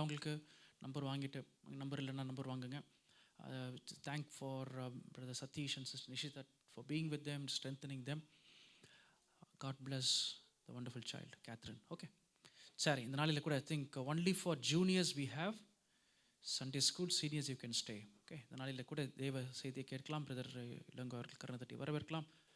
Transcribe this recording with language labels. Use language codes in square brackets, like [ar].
[ta] அவங்களுக்கு நம்பர் வாங்கிட்டு, நம்பர் இல்லைன்னா நம்பர் வாங்குங்க. [en] Thank for brother Satish and sister Nishita for being with them, strengthening them. God bless the wonderful child Catherine. Okay, [ta] சரி, இந்த நாளில் கூட [en] I think only for juniors we have Sunday school, seniors you can stay. [ta] Okay, இந்த நாளில் கூட தேவ செய்தியை கேட்கலாம். பிரதர் இளங்கோ அவர்கள் கருணை தட்டி வரவேற்கலாம்.